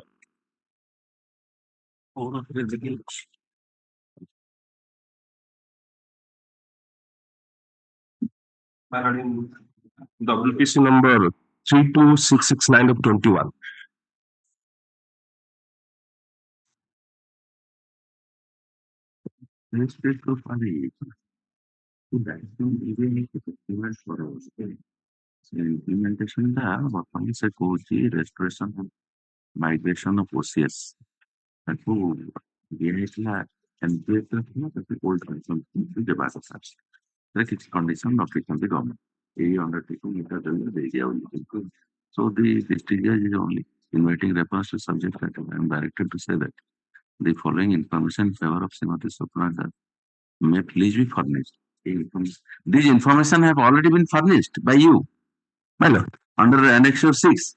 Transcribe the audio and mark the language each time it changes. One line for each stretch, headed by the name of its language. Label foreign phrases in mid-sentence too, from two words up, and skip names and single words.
English: My lord, in WPC number 32669 of 21. Let's take the implementation
Odia: ବର୍ତ୍ତମାନ ସେ କହୁଛି
English: restoration migration of OCS
Odia: ତାକୁ ଦିଆହେଇଥିଲା
English: MPF
Odia: ଥିଲା ତାକୁ
English: old condition
Odia: ଦେବା କଥା କିଛି
English: condition
Odia: ରଖିଛନ୍ତି ଗଭର୍ଣ୍ଣମେଣ୍ଟ ଏଇ
English: undertaking
Odia: ଦେଇଦିଆ
English: so the district judge is only inviting reference to subject matter. I am directed to say that the following information in favor of Srimati Swapna that may please be furnished. These information have already been furnished by you. My lord. Under Annexure 6.